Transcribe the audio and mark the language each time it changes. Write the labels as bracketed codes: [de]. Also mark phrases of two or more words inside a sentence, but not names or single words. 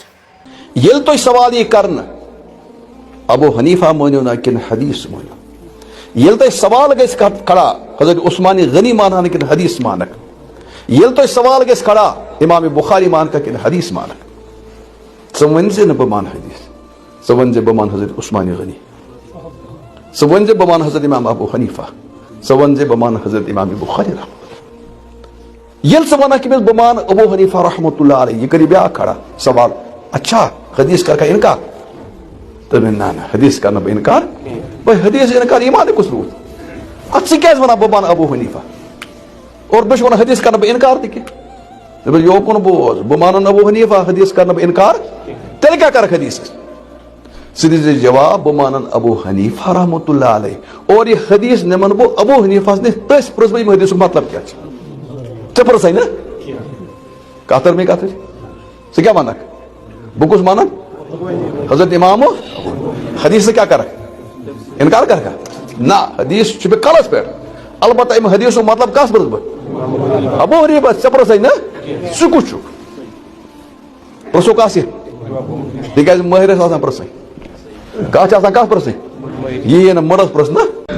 [ks] ییٚلہِ تۄہہِ سوال یی کرنہٕ ابو حنیفہ مٲنِو نا کِنہٕ حدیث مٲنِو ییٚلہِ تۄہہِ سوال گژھِ کھڑا حضرت عثمان غنی مانہٕ کِنہٕ حدیث مانکھ ییٚلہِ تۄہہِ سوال گژھِ کھڑا امام بخاری مانکھا کِنہٕ حدیث مانکھ ژٕ ؤنۍ زِ نہٕ بہٕ مانہٕ حدیث ژٕ ؤنۍ زِ بہٕ مانہٕ حضرت عثمان غنی ژٕ ؤنۍ زِ بہٕ مانہٕ حضرت امام ابو حنیفہ ژٕ ؤنۍ زِ بہٕ مانہٕ حضرت امام بخاری ییٚلہِ ژٕ وَنکھ أمِس بہٕ مانہٕ ابو حنیفہ [ar] رحمۃ اللہ علیہ [ks] یہِ کَرِ بیٛاکھ کھڑا سوال اچھا حدیث کَرکھا اِنکار تہٕ نہ نہ حدیث کَرنہٕ بہٕ اِنکار بھائی حدیث اِنکار ایٖمانٕے کُس روٗد اَدٕ ژٕ کیٛازِ وَنان بہٕ مانہٕ ابو حنیفہ اور بہٕ چھُس وَنان حدیث کَرنہٕ بہٕ اِنکار تہِ کیٚنٛہہ دَپان یوکُن بوز بہٕ مانَن ابو حنیفہ حدیث کَرنہٕ بہٕ اِنکار تیٚلہِ کیٛاہ کَرکھ حدیثَس ژٕ دِزِ جواب بہٕ مانَن ابو حنیفہ [ar] رحمۃ اللہ علیہ [ks] اور یہِ حدیث نِمَن بہٕ ابو حنیفہَس نِش تٔسۍ پرٛژھ بہٕ ییٚمہِ حدیثُک مطلب کیٛاہ چھُ ژٕ پرٛژھے نہ کَتھ تٔر مےٚ کَتھٕچ ژٕ کیٛاہ وَنکھ بہٕ کُس مانَن حضرت امام حدیث ژٕ کیٛاہ کَرکھ اِنکار کَرکھا نہ حدیث چھُ مےٚ کَلَس پٮ۪ٹھ البتہ اَمہِ حدیثُک مطلب کَس پرٛژھ بہٕ ابو حنیفہ ژےٚ پرٛژھے نہ ژٕ کُس چھُکھ پرٛژھو کَس یہِ تِکیٛازِ مٲہِر ٲسۍ آسان پرٛژھٕنۍ کَتھ چھِ آسان کَتھ پرٛژھٕنۍ یی نہٕ مٕڑَس پرٛژھنہٕ